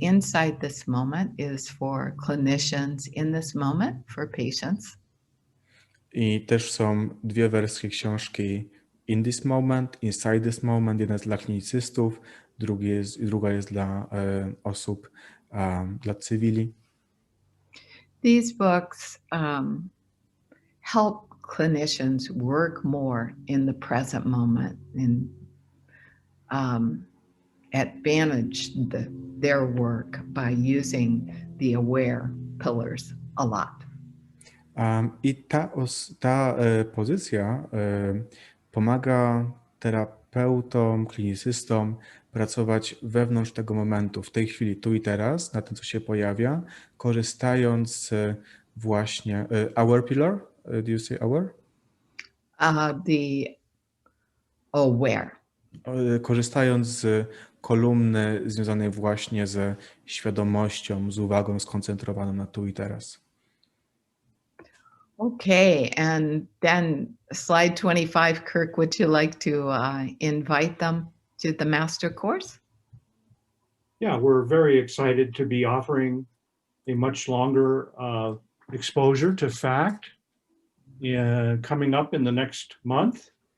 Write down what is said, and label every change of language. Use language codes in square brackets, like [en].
[en] Inside This Moment is for clinicians, In This Moment for patients. [pl] I też są dwie wersje książki, In This Moment, Inside This Moment. Jedna jest dla klinicystów, druga jest dla osób, dla cywili. [en] These books help clinicians work more in the present moment and advantage their work by using the aware pillars a lot. [pl] I ta pozycja pomaga terapeutom, klinicystom pracować wewnątrz tego momentu, w tej chwili, tu i teraz, na tym, co się pojawia, korzystając właśnie aware pillar. [en] Do you say aware? The aware. [pl] Korzystając z kolumny związanej właśnie ze świadomością, z uwagą skoncentrowaną na tu i teraz. [en] Okay, and then slide 25, Kirk, would you like to invite them to the master course? Yeah, we're very excited to be offering a much longer exposure to fact coming up in the next month.